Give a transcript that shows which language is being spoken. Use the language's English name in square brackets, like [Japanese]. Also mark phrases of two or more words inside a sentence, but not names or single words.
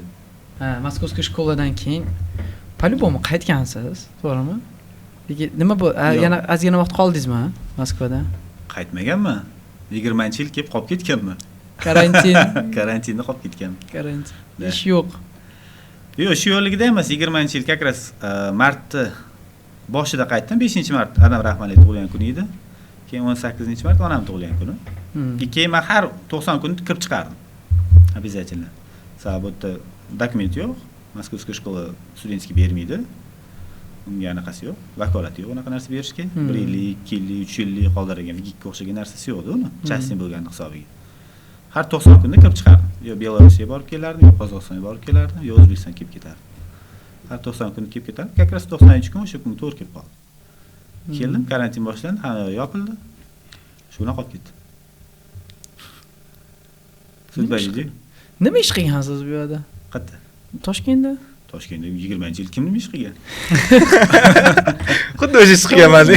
[Uzbek] Ha, Moskovskiy shkoladan keyin по-любому qaytgansiz, to'g'rimi? Nima bu? Yana ozgina vaqt qoldingizmi Moskvada? Qaytmaganman. 20-yil kelib qolib ketganman. Karantin. Karantinda qolib ketganman. Karantin. Ish yo'q. Yo'q, shu yo'lligida emas, 20-yil [Russian] как раз [Uzbek] martda boshida qaytdim, 5-mart Adam Rahmonli tug'ilgan kuni edi. Keyin 18-mart onam tug'ilgan kuni. Keyin men har 90 kun kirib chiqardim. Обязательно. Sabotda dokument yo'q. Moskovskiy shkola studentskiy bermaydi. Unga anaqasi yo'q, vakolati yo'q, unaqa narsa berishga. 1 yillik, 2 yillik, 3 yillik qoldirgan gigga o'xshagan narsasi yo'q-da uni, частный bo'lgan hisobiga. Har 90 kunda kirib chiqardim. Yo Belarusga borib kelardim, yo Qozog'istonga borib kelardim, yo O'zbekistonga kelib ketardim. Har 90 kun kelib ketardim. [Russian] Как раз [Uzbek] 90 kun o'sha kun to'g'ri kelib qoldi. Keldim, karantin boshlandi, hamma yopildi. Shuna qolib ketdim. Sizbaydi. Nima ish qilgansiz bu yerda? Qayerda? Toshkentda? Toshkentda 20-yil kim nima ish qilgan? Xuddi o'sha ish qilganman-ku.